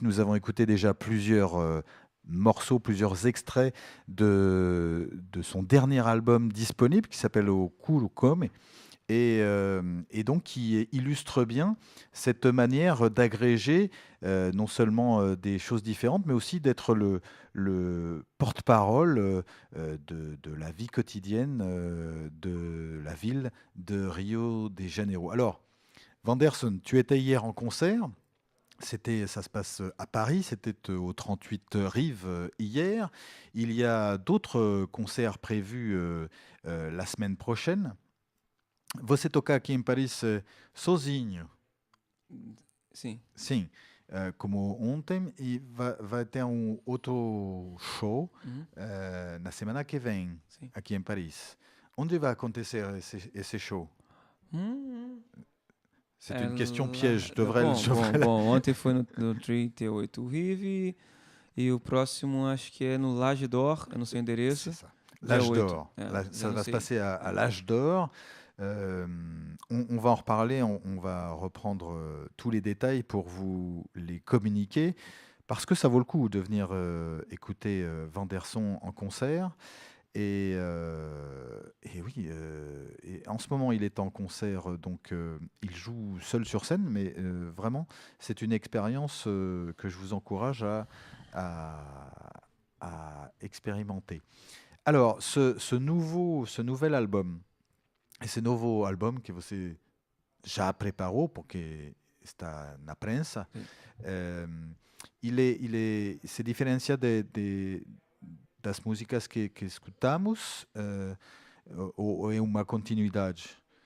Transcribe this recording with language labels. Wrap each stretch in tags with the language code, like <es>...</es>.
<fr>Nous avons écouté déjà plusieurs morceaux, plusieurs extraits de son dernier album disponible qui s'appelle O Curo Come, et donc qui illustre bien cette manière d'agréger non seulement des choses différentes, mais aussi d'être le porte-parole de la vie quotidienne de la ville de Rio de Janeiro. Alors, Vanderson, tu étais hier en concert. Ça se passe à Paris, c'était au 38 Rives hier. Il y a d'autres concerts prévus la semaine prochaine.</fr> <pt>Você toca aqui em Paris sozinho? Sim. Sim, como ontem, e vai ter um outro show na semana que vem, Sim. aqui em Paris. Onde vai acontecer esse show?</pt> <fr>C'est une question piège. Je devrais</fr> <pt>Bom, ontem foi no 38 Rive e o próximo acho que é no L'Age d'Or, eu não sei o endereço.</pt> <fr>C'est ça. L'Âge</fr> <pt>dia 8.</pt> <fr>d'Or. Ça va se passer à l'Âge d'Or. On va en reparler, on va reprendre tous les détails pour vous les communiquer, parce que ça vaut le coup de venir écouter Vanderson en concert. Et oui, et en ce moment, il est en concert, donc il joue seul sur scène, mais vraiment, c'est une expérience que je vous encourage à expérimenter. Alors, ce nouvel album,</fr> <pt>esse novo album que você já preparou, porque está na prensa, ele se diferencia das músicas que escutamos, ou é uma continuidade?</pt>